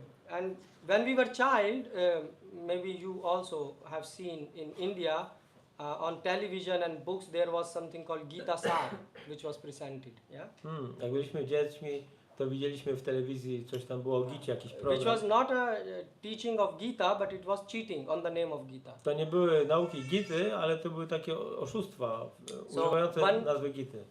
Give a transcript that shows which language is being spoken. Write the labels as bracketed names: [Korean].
[English] And when we were child, maybe you also have seen in India, on television and books there was something called Gita Sar, which was presented. Yeah. [Polish] Jak byliśmy dziećmi, to widzieliśmy w telewizji, coś tam było o Gicie, jakiś program. [English] Which was not a teaching of Gita, but it was cheating on the name of Gita. [Polish] To nie były nauki Gity, ale to były takie oszustwa używające nazwy Gity.